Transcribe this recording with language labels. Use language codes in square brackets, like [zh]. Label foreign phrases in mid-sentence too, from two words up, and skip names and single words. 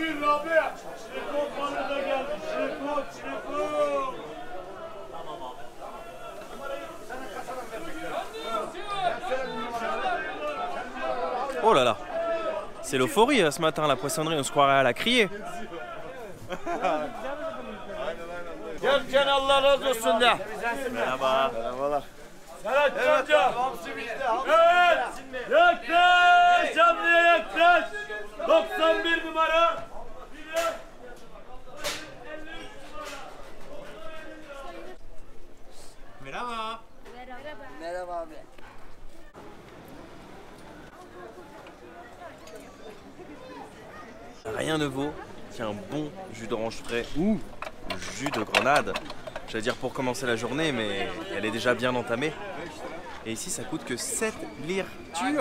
[fr] Oh là là, c'est l'euphorie ce matin la poissonnerie, on se croirait à la criée. [tr] Gel Allah razı olsun de. Merhaba. Serhat amca. Evet. Yaklaş. Canlıya yaklaş. 91 numara. Merhaba. Merhaba abi. [fr] Rien rien ne vaut qu'un bon jus d'orange frais ou jus de grenade. J'allais dire pour commencer la journée, mais elle est déjà bien entamée. Et ici, ça coûte que 7 lire turques.